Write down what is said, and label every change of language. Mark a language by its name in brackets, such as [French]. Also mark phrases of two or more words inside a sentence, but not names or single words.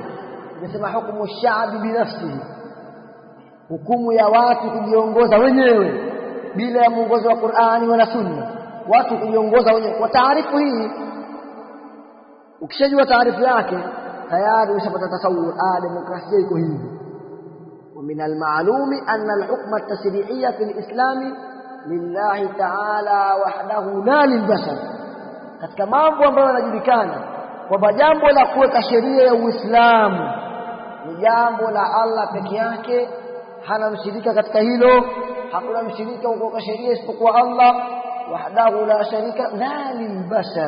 [Swahili] Tunasema [Arabic] حكم الشعب بنفسه, [Swahili] hukumu ya watu kujiongoza wenyewe bila ya mwongozo wa Qur'ani wala Sunna, watu kujiongoza wenyewe. Kwa taarifu hii, ukishajua taarifu yake, tayari ushapata tasawur, demokrasia iko hivi. [Arabic] ومن المعلوم أن الحكم التشريعية في الإسلام لله تعالى وحده لا للبشر. [Swahili] Katika mambo ambayo yanajulikana kwamba jambo la kuweka sheria ya Uislamu ni jambo la Allah peke yake, hana mshirika katika hilo. Hakuna mshirika kuweka sheria isipokuwa [Arabic] الله وحده لا شريك لا للبشر.